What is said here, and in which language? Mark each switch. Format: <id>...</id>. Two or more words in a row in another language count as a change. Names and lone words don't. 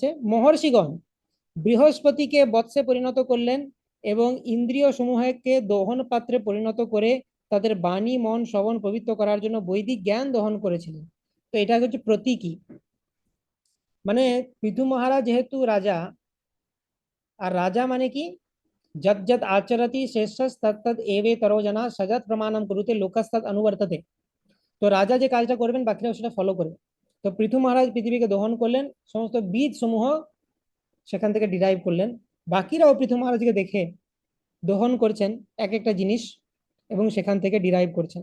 <bn>মহর্ষিগণ বৃহস্পতিকে বৎসে পরিণত করলেন এবং ইন্দ্রিয় সমূহকে দহন পাত্রে পরিণত করে তাদের বাণী মন শ্রবণ পবিত্র করার জন্য বৈদিক জ্ঞান দহন করেছিলেন। তো এটা হচ্ছে প্রতীকী। মানে পৃথু মহারাজ যেহেতু রাজা, আর রাজা মানে কি,</bn> <sa>যদ যদ আচরতি শেষস তত্তদ এবে তরো জনা সজত প্রমাণম কুরুতে লোকস্তদ অনুবর্ততে।</sa> <bn>তো রাজা যে কাজটা করবেন বাকিরাও সেটা ফলো করবে। তো পৃথু মহারাজ পৃথিবীকে দহন করলেন, সমস্ত বীজ সমূহ সেখান থেকে ডিরাইভ করলেন, বাকিরাও পৃথু মহারাজকে দেখে দহন করছেন এক একটা জিনিস এবং সেখান থেকে ডিরাইভ করছেন।</bn>